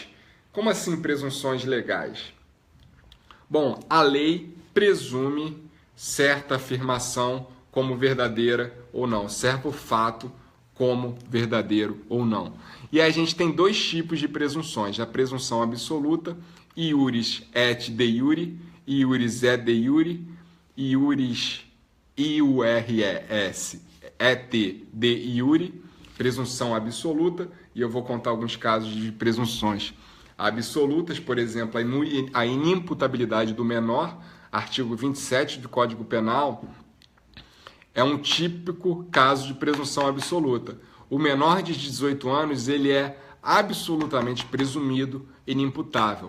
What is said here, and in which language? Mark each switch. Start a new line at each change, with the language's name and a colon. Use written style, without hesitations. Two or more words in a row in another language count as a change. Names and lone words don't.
Portuguese: Como assim presunções legais? Bom, a lei presume certa afirmação como verdadeira ou não, certo fato como verdadeiro ou não. E aí a gente tem 2 tipos de presunções, a presunção absoluta,
Latin: iuris et de iure, iuris et de iure, iuris iures et de iure,
Portuguese: presunção absoluta, e eu vou contar alguns casos de presunções absolutas, por exemplo, a inimputabilidade do menor, artigo 27 do Código Penal, é um típico caso de presunção absoluta. O menor de 18 anos ele é absolutamente presumido inimputável.